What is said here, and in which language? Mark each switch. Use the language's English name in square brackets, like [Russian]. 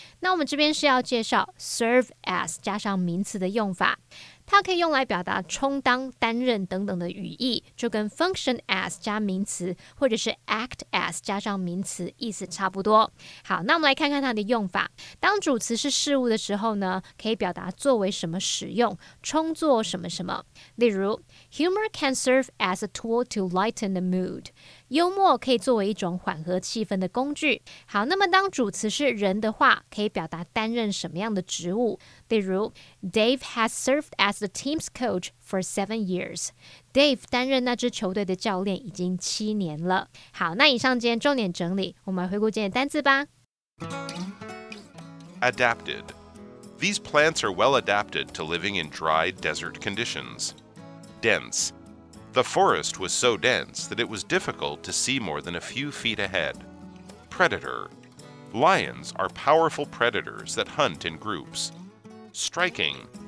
[Chinese] 那我们这边是要介绍 serve as 加上名词的用法，它可以用来表达充当、担任等等的语义，就跟 function as 加名词，或者是 act as 加上名词，意思差不多。好，那我们来看看它的用法。当主词是事物的时候呢，可以表达作为什么使用，充作什么什么。例如 [English] Humor can serve as a tool to lighten the mood。 [Chinese] 幽默可以作为一种缓和气氛的工具。好，那么当主词是人的话，可以表达担任什么样的职务。例如 [English] Dave has served as the team's coach for 7 years. [Chinese] Dave 担任那支球队的教练已经7年了。好，那以上今天重点整理，我们来回顾今天的单字吧。 [English] Adapted. These plants are well adapted to living in dry desert conditions. Dense.The forest was so dense that it was difficult to see more than a few feet ahead. Predator. Lions are powerful predators that hunt in groups. Striking.